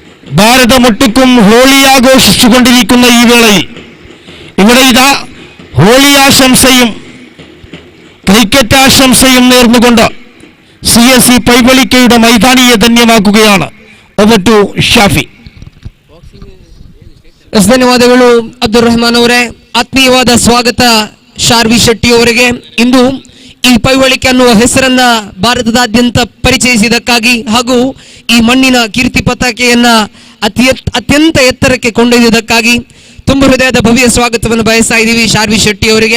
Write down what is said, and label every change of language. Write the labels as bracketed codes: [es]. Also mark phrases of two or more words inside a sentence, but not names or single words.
[ml] ഭാരതമൊട്ടുക്കും ഹോളി ആഘോഷിച്ചുകൊണ്ടിരിക്കുന്ന ഈ വേളയിൽ ഇവിടെ ഇതാ ഹോളി ആശംസയും ക്രിക്കറ്റ് ആശംസയും നേർന്നുകൊണ്ട് CSE പൈവളിക്കയുടെ മൈതാനിയെ ധന്യമാക്കുകയാണ്. [en] Over to Shafi. [kn] ಧನ್ಯವಾದಗಳು ಅಬ್ದುಲ್ ರಹಮಾನ್ ಅವರೇ. ಆತ್ಮೀಯವಾದ ಸ್ವಾಗತ ಶಾರ್ವಿ ಶೆಟ್ಟಿ ಅವರಿಗೆ. ಇಂದು ಈ ಪೈವಳಿಕೆ ಅನ್ನುವ ಹೆಸರನ್ನ ಭಾರತದಾದ್ಯಂತ ಪರಿಚಯಿಸಿದಕ್ಕಾಗಿ ಹಾಗೂ ಈ ಮಣ್ಣಿನ ಕೀರ್ತಿ ಪತಾಕೆಯನ್ನ ಅತ್ಯಂತ ಎತ್ತರಕ್ಕೆ ಕೊಂಡೊಯ್ದಿದ್ದಕ್ಕಾಗಿ ತುಂಬ ಹೃದಯದ ಭವ್ಯ ಸ್ವಾಗತವನ್ನು ಬಯಸ್ತಾ ಇದ್ದೀವಿ ಶಾರ್ವಿ ಶೆಟ್ಟಿ ಅವರಿಗೆ.